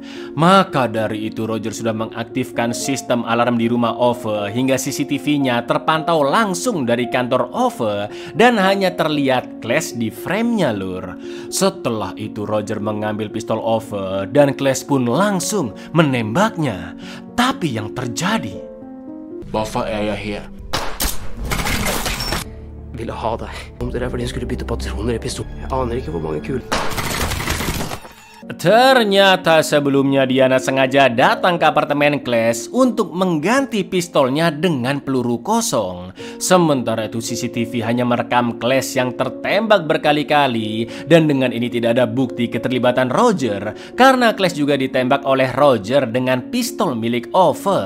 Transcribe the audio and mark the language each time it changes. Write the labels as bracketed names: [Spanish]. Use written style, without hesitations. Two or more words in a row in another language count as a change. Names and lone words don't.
[Indonesian] Maka dari itu Roger sudah mengaktifkan sistem alarm di rumah Ove hingga CCTV-nya terpantau langsung dari kantor Ove dan hanya terlihat Clash di frame-nya lur. Setelah itu Roger mengambil pistol Ove dan Clash pun langsung menembaknya. Tapi yang terjadi, [Norwegian] Hvorfor er jeg her? Ville ha deg. Om det er fordi hun skulle bytte patroner i pistolen. Jeg aner ikke hvor mange kuler. [Indonesian] ternyata sebelumnya Diana sengaja datang ke apartemen Clash untuk mengganti pistolnya dengan peluru kosong. Sementara itu CCTV hanya merekam Clash yang tertembak berkali-kali, dan dengan ini tidak ada bukti keterlibatan Roger karena Clash juga ditembak oleh Roger dengan pistol milik Ove.